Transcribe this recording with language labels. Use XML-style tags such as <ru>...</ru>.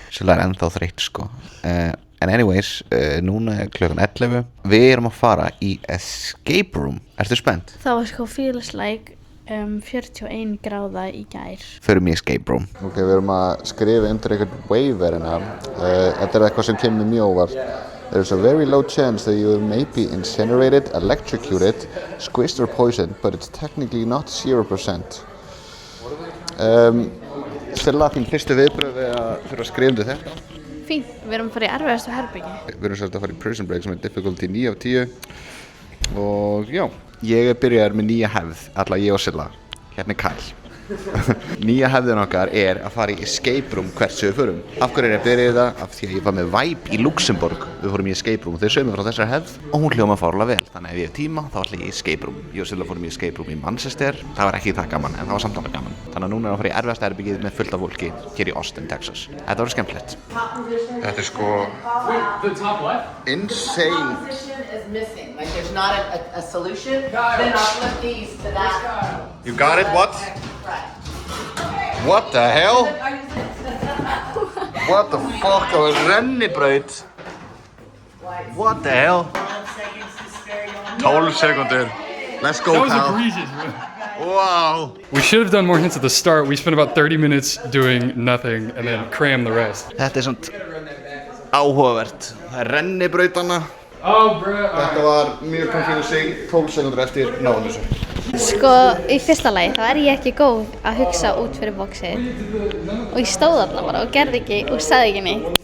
<is>Silla er ennþá þreytt sko. En anyways, núna er klukkan 11. Við erum að fara í escape room. Ertu spennt? Það var sko feels like 41 gráða í gær. Förum í escape room. Ok, við erum að skrifa undir einhvern waiver hérna. Þetta er eitthvað sem kemur mjög óvart.</is> <en>There's a very low chance that you may be incinerated, electrocuted, squeezed or poisoned, but it's technically not 0%.</en> <is>Stella, þín fyrstu viðbrögð við að þurfa að skrifa undir þetta? Fínt, við erum að fara í erfiðastu herbyggi. Við erum svolítið að fara í prison break sem er difficulty 9 af 10. Og já, ég byrjaði með nýja hefð, alla ég og Silla. Hérna er Kyle. Nýja hefðin okkar er að fara í escape room hvert sem við förum. Af hverju er ég að byrja þetta? Af því að ég var með Vibe í Luxemborg. Við fórum í escape room og þau sögum frá þessari hefð og hún hljóma fárlega vel. Þannig að ef ég hef tíma þá ætla ég í escape room. Ég og Silla fórum í escape room í Manchester. Það var ekki það gaman en það var samt alveg gaman. Þannig að núna er að fara í erfiðasta herbergið með fullt af fólki hér í Austin, Texas. Þetta verður skemmtilegt. Þetta er sko insane.</is> <en>Like there's not a solution, then uplift these to that. You got it? What? What the hell? What the fuck? Það var rennibraut. What the hell? 12 sekundur. Let's go, That was pal. egregious, bro. Wow. We should have done more hints at the start. We spent about 30 minutes doing nothing and then crammed the rest.</en> <is>Þetta er svona áhugavert. Það er rennibrautana.</is> <en>Oh, bro.</en> <is>Þetta var mjög confusing. 12 sekundur eftir náðum þessu. Sko, í fyrsta lagi þá er ég ekki góð að hugsa út fyrir boxið og ég stóð þarna bara og gerði ekki og sagði ekki neitt.</is>